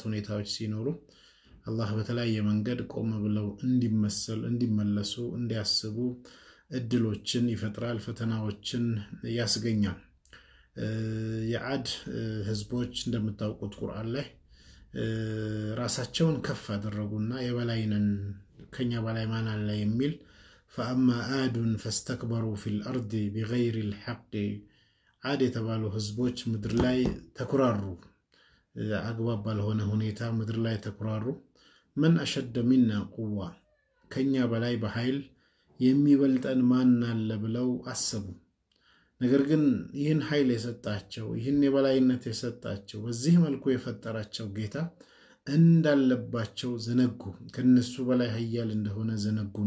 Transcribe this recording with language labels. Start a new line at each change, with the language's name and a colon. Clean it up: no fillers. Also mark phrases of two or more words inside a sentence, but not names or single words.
Amharic: ሁኔታዎች ሲኖሩ አላህ በተለያየ መንገድ ቆም ብለው እንዲመለሱ እንዲያስቡ እድሎችን ይፈጥራል ፈተናዎችን ያስገኛል። የዓድ ህዝቦች እንደምታውቁት ቁርአን ላይ ራሳቸውን ከፍ አደረጉና የበላይነን ከኛ በላይ ማን አለ የሚል
Arabic: فأما عاد فاستكبروا في الأرض بغير الحق عاد
Amharic: የተባሉ ህዝቦች ምድር ላይ ተኩራሩ አግባብ ባልሆነ ሁኔታ ምድር ላይ ተኩራሩ
Arabic: من أشد منا قوة
Amharic: ከኛ በላይ በኃይል የሚበልጠን ማን አለ ብለው አሰቡ። ነገር ግን ይህን ኃይል የሰጣቸው ይህን የበላይነት የሰጣቸው በዚህ መልኩ የፈጠራቸው ጌታ እንዳለባቸው ዘነጉ። ከነሱ በላይ ኃያል እንደሆነ ዘነጉና